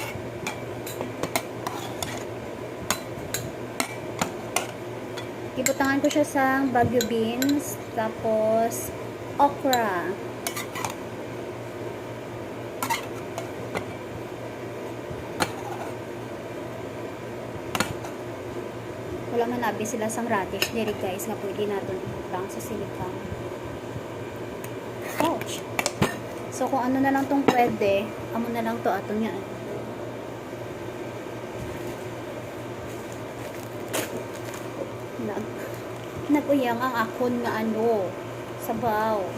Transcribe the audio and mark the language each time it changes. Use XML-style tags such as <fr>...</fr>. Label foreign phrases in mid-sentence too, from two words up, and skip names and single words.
<hil>Ibutangan ko siya sa Baguio beans, tapos okra. Wala man nabi sila sang radish diri guys, nga pwede natin ibutang sa silikang. Ouch! So kung ano na lang tong pwede, amo na lang to ato niya. Naguyang ang akon nga ano, sabaw.</hil>